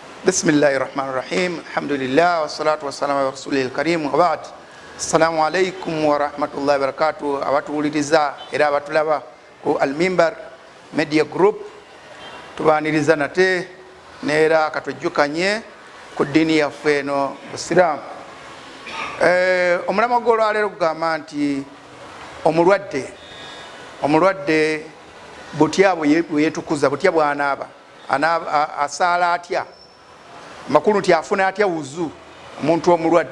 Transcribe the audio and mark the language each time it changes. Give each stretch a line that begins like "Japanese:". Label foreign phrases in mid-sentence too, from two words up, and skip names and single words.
Arabic: بسم الله الرحمن الرحيم. الحمد لله والصلاة والسلام على رسول الكريم وبعد. السلام عليكم ورحمة الله وبركاته.
Ganda: Abatuwuliriza era abatulaba ku Al-Mimbar Media Group tubaniriza nate neera katujjukanye ku dini yaffe eno Busiraamu. Omulama gw'olwaleero gugamba nti omulwadde butya bweyetukuza, butya bw'anaaba asaala atya, makulu nti afuna atya wuzu omuntu omulwadde.